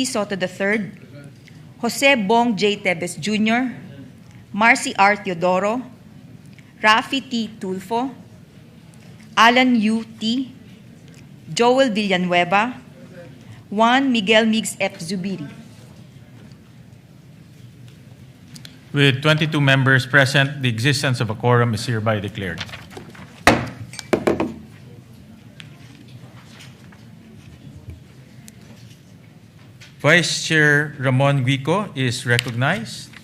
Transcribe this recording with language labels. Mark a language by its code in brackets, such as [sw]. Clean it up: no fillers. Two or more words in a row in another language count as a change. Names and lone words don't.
[en] Soto III, Jose Bong J. Tebes Jr., Marcy R. Teodoro, Raffy T. Tulfo, Alan U. T., Joel Villanueva, Juan Miguel Migs F. Zubiri. With 22 members present, the existence of a quorum is hereby declared. Vice Chair Ramon Guico is recognized.